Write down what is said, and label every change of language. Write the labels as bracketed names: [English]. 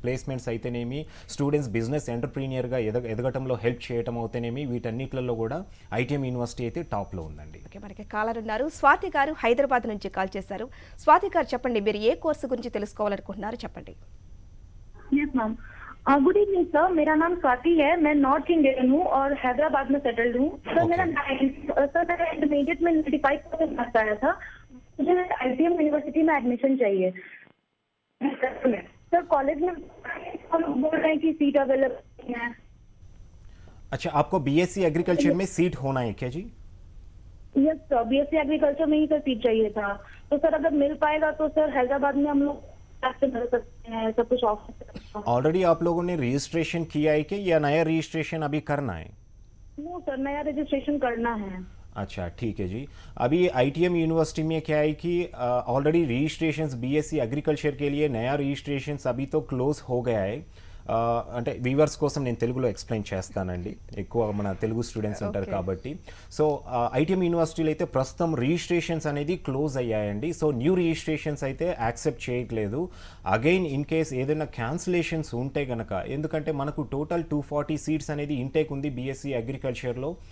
[Telugu] Placements అయితేనేమి, students business ఎంటర్ప్రీనియర్గా ఎదగటంలో help చేయటం అవుతేనేమి, వీటన్నిటిలో కూడా ఐటీఎం యూనివర్సిటీ అయితే టాప్లో ఉందండి. మనకి కాలర్ ఉన్నారు, స్వాతి గారు హైదరాబాద్ నుంచి కాల్ చేశారు. స్వాతి గారు చెప్పండి, మీరు ఏ కోర్సు గురించి తెలుసుకోవాలనుకుంటున్నారు చెప్పండి. [Hindi] Yes ma'am, good evening sir. मेरा नाम स्वाति है. मैं नॉर्थ इंडियन हूँ और हैदराबाद में सेटल्ड हूँ. सर मेरा इंटरमीडिएट में 95% मार्क्स आया था. मुझे आईटीएम यूनिवर्सिटी में एडमिशन चाहिए. सर कॉलेज में बोल रहे हैं कि सीट अवेलेबल है. अच्छा, आपको बीएससी एग्रीकल्चर में सीट होना है क्या जी? यस सर, बीएससी एग्रीकल्चर में ही सर सीट चाहिए था. तो सर अगर मिल पाएगा तो सर हैदराबाद में हम लोग मिल सकते हैं, सब कुछ ऑफर. ऑलरेडी आप लोगों ने रजिस्ट्रेशन किया है कि या नया रजिस्ट्रेशन अभी करना है? नो सर, नया रजिस्ट्रेशन करना है. अच्छा ठीक है जी. अभी आईटीएम यूनिवर्सिटी में क्या है कि ऑलरेडी रजिस्ट्रेशंस बीएससी एग्रीकल्चर के लिए नया रजिस्ट्रेशंस अभी तो क्लोज हो गया है. [Telugu] అంటే వీవర్స్ కోసం నేను తెలుగులో ఎక్స్ప్లెయిన్ చేస్తానండి, ఎక్కువ మన తెలుగు స్టూడెంట్స్ ఉంటారు కాబట్టి. సో ఐటీఎం యూనివర్సిటీలో అయితే ప్రస్తుతం రిజిస్ట్రేషన్స్ అనేది క్లోజ్ అయ్యాయండి. సో న్యూ రిజిస్ట్రేషన్స్ అయితే యాక్సెప్ట్ చేయట్లేదు. అగైన్ ఇన్ కేస్ ఏదైనా క్యాన్సిలేషన్స్ ఉంటే కనుక, ఎందుకంటే మనకు టోటల్ 240 సీట్స్ అనేది ఇంటేక్ ఉంది బీఎస్సీ అగ్రికల్చర్లో.